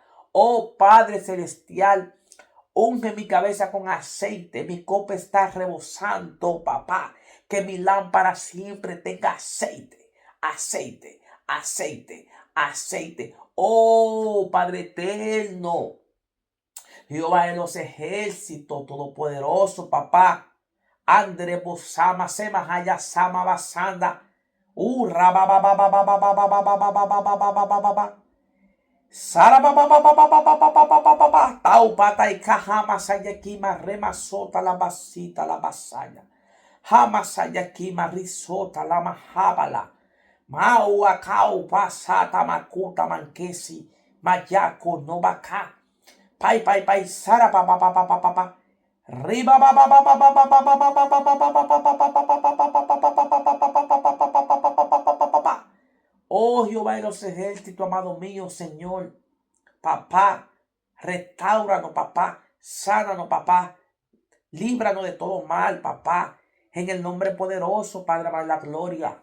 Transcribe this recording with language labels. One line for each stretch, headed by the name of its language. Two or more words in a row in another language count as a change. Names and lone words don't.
Spanish: Oh Padre celestial, unge mi cabeza con aceite, mi copa está rebosando, papá. Que mi lámpara siempre tenga aceite, aceite, aceite, aceite. Oh Padre eterno, Jehová de los ejércitos todopoderoso, papá. Andre Bosama Sema Haya Sama Basanda. Urra ba ba ba ba ba ba ba ba ba ba ba ba ba ba ba ba ba ba. Sara ba ba ba ba ba ba ba ba ba ba ba ba ba. Tau pata y kahama sayakima rema sota la basita la basaya. Hama sayakima risota la mahabala. Mau akau pasata makuta mankesi. Mayako no baka. Pai pai pai sara pa pa pa pa pa pa pa. Oh Jehová de los ejércitos, amado mío, Señor, papá, restauranos, papá, sánanos, papá, líbranos de todo mal, papá, en el nombre poderoso, Padre, para la gloria.